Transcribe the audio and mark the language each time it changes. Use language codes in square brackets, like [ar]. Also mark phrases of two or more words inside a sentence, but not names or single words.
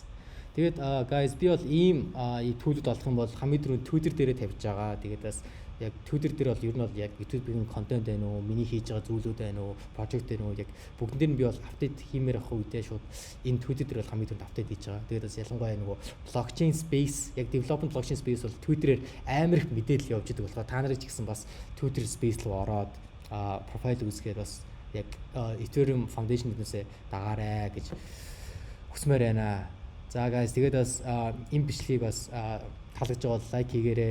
[mn] Тэгээд guys би бол ийм төлөвлөлт болох юм бол хамгийн түрүүнд Twitter дээрээ тавьж байгаа. Тэгээд бас яг Twitter дээр бол ер нь бол яг YouTube-ийн контент байна уу, миний хийж байгаа зүйлүүд байна уу, project байна уу яг бүгд дээр нь би бол апдейт хиймээр авах үедээ шууд энэ Twitter дээр бол хамгийн түрүүнд апдейт хийж байгаа. Тэгээд бас ялангуяа нөгөө [en] blockchain space [mn] яг [en] development blockchain space [mn] бол Twitter-ээр амар их мэдээлэл явж идэг болохоор та нарыг ч гэсэн бас Twitter space руу ороод profile үүсгээд бас яг Ethereum Foundation-ээс дагаарай гэж хүсмээр байна. За guys тэгээд бас энэ бичлэгийг бас таалагдж байгаа бол лайк хийгээрэй.